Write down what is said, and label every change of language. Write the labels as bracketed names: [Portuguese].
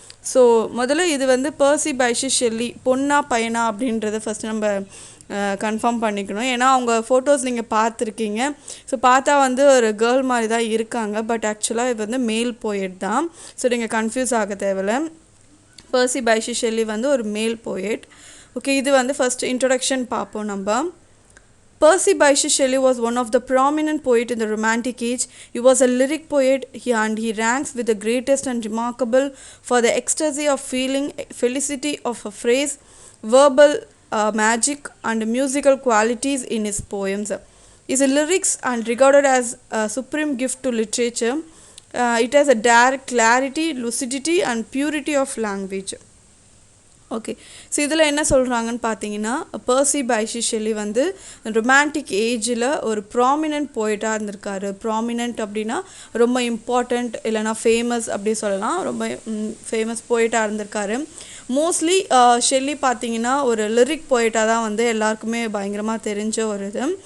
[Tamil] So முதல்ல இது வந்து Percy Byshe Shelley பொண்ணா பையனா அப்படின்றத ஃபஸ்ட்டு நம்ம கன்ஃபார்ம் பண்ணிக்கணும். ஏன்னா அவங்க ஃபோட்டோஸ் நீங்கள் பார்த்துருக்கீங்க. ஸோ பார்த்தா வந்து ஒரு கேர்ள் மாதிரி தான் இருக்காங்க, பட் ஆக்சுவலாக இது வந்து மேல் போயட் தான். ஸோ நீங்கள் கன்ஃபியூஸ் ஆக தேவையில்ல. Percy Byshe Shelley வந்து ஒரு மேல் போயட். ஓகே, இது வந்து ஃபர்ஸ்ட் இன்ட்ரொடக்ஷன் பார்ப்போம் நம்ம. [English] Percy Byshe Shelley was one of the prominent poets in the Romantic Age. He was a lyric poet and he ranks with the greatest and remarkable for the ecstasy of feeling, felicity of a phrase, verbal magic and musical qualities in his poems. His lyrics are regarded as a supreme gift to literature. It has a direct clarity, lucidity and purity of language. [Tamil] Okay, so இதில் என்ன சொல்கிறாங்கன்னு பார்த்தீங்கன்னா Percy Byshe Shelley வந்து romantic ஏஜில் ஒரு prominent போய்ட்டாக இருந்திருக்காரு. Prominent அப்படின்னா ரொம்ப இம்பார்ட்டண்ட் இல்லைனா ஃபேமஸ் அப்படி சொல்லலாம். ரொம்ப ஃபேமஸ் போய்ட்டாக இருந்திருக்காரு. மோஸ்ட்லி ஷெல்லி பார்த்தீங்கன்னா ஒரு லிரிக் போய்ட்டாக தான் வந்து எல்லாருக்குமே பயங்கரமாக தெரிஞ்ச ஒரு இது.